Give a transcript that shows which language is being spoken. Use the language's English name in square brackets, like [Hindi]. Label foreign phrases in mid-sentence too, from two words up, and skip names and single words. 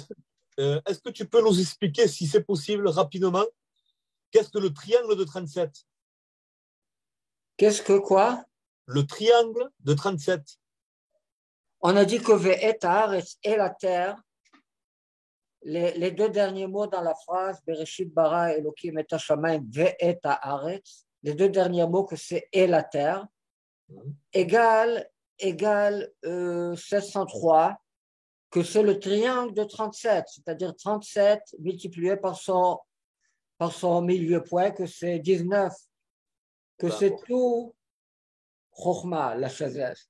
[French] est-ce que tu peux nous expliquer, si c'est possible, rapidement, qu'est-ce que le triangle de 37? Qu'est-ce que quoi? Le triangle de 37. On a dit que [Hebrew] ואת הארץ [French] et la terre, les deux derniers mots dans la phrase, [Hebrew] בראשית ברא אלהים את השמים ואת הארץ, [French] les deux derniers mots que c'est et la terre, égale 703, que c'est le triangle de 37, c'est-à-dire 37 multiplié par son milieu point, que c'est 19, que c'est tout Chokhmah, la sagesse.